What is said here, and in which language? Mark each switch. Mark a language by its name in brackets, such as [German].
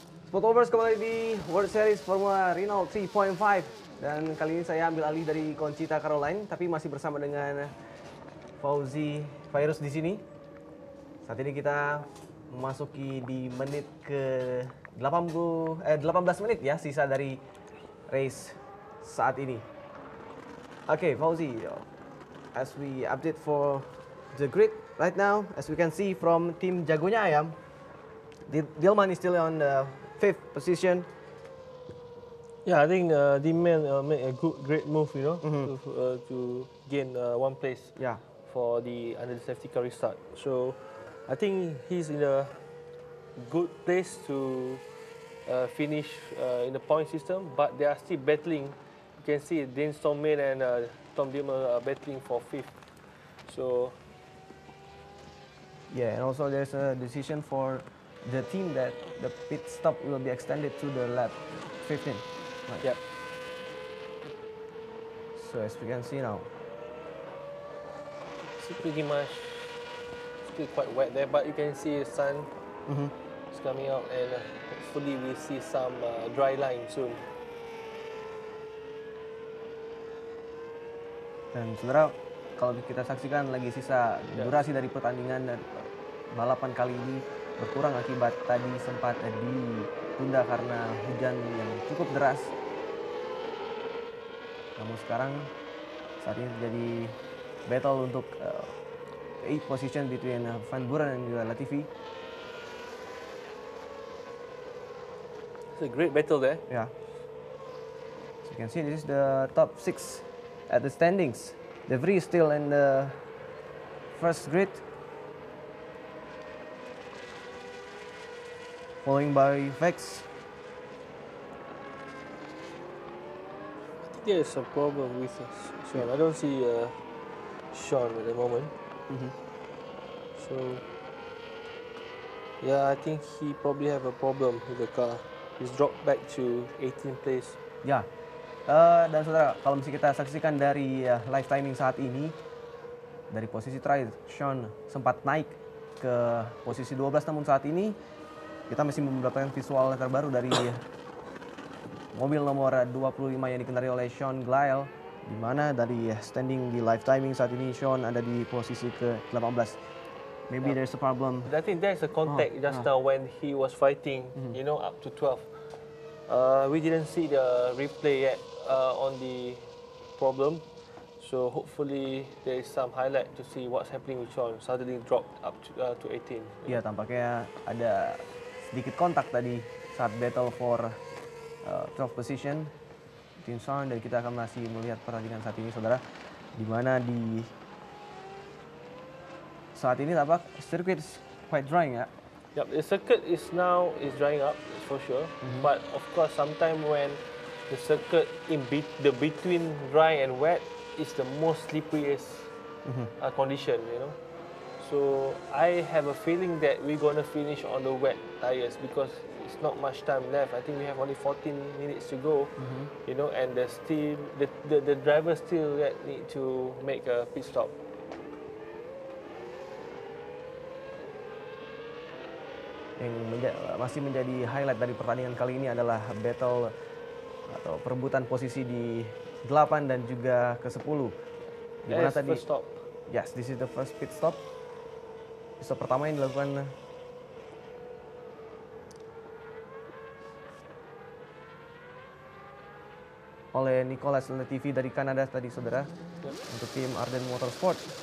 [Indonesian] Sport lovers, kembali di World Series Formula Renault 3.5 dan kali ini saya ambil alih dari Conchita Caroline, tapi masih bersama dengan Fauzi Fairuz di sini. Saat ini kita memasuki di menit ke 18 menit ya sisa dari race saat ini. [English] Oke, Fauzi, as we update for the grid right now, as we can see from tim Jagonya Ayam, Dilman is still on the 5th position. Yeah, I think Dilman made a great move, you know, to gain 1 place for the under the safety car restart. So I think he's in a good place to finish in the point system, but they are still battling. You can see Dean Stormman and Tom Dilman are battling for 5th. So yeah, and also there's a decision for the team that the pit stop will be extended to the lap 15. Right. Yep. So as we can see now, it's pretty much still quite wet there, but you can see the sun is coming out, and hopefully we'll see some dry line soon. [Indonesian] dan saudara, kalau kita saksikan lagi sisa durasi dari pertandingan dan balapan kali ini berkurang akibat tadi sempat ditunda karena hujan yang cukup deras. Namun sekarang saat ini terjadi battle untuk [English] 8 position between [Indonesian] Van Buren dan juga Latifi. [English] It's a great battle there. Yeah. So you can see this is the top 6 at the standings. De Vries still in the first grid, following by Vex. There is a problem with Sean. I don't see Sean at the moment. So yeah, I think he probably have a problem with the car. He's dropped back to 18th place. [Indonesian] Ya, dan saudara, kalau misalnya kita saksikan dari live timing saat ini, dari posisi terakhir, Sean sempat naik ke posisi 12, namun saat ini kita masih mendapatkan visual terbaru dari mobil nomor 25 yang dikendarai oleh Sean Glyle, di mana dari standing di live timing saat ini Sean ada di posisi ke-18. [English] Maybe there's a problem. I think there's a contact just now when he was fighting, you know, up to 12. We didn't see the replay yet on the problem, so hopefully there is some highlight to see what's happening with Sean. Suddenly dropped up to 18. [Indonesian] Iya, tampaknya ada sedikit kontak tadi saat [English] battle for 12 position between [Indonesian] Sean, dan kita akan masih melihat pertandingan saat ini, saudara, di mana di saat ini tampak [English] circuit is quite drying [Indonesian] ya. [English] Yep, the circuit is drying up, for sure. But of course, sometimes when the circuit the between dry and wet is the most slipperiest condition, you know. So I have a feeling that we're gonna finish on the wet tires because it's not much time left. I think we have only 14 minutes to go, you know, and the driver still need to make a pit stop. [Indonesian] Yang masih menjadi highlight dari pertandingan kali ini adalah battle atau perebutan posisi di 8 dan juga ke-10. Di mana tadi [English] first stop. Yes, this is the first pit stop. [Indonesian] Pit stop pertama yang dilakukan oleh Nicolas Latifi dari Kanada tadi, saudara, untuk tim Arden Motorsport.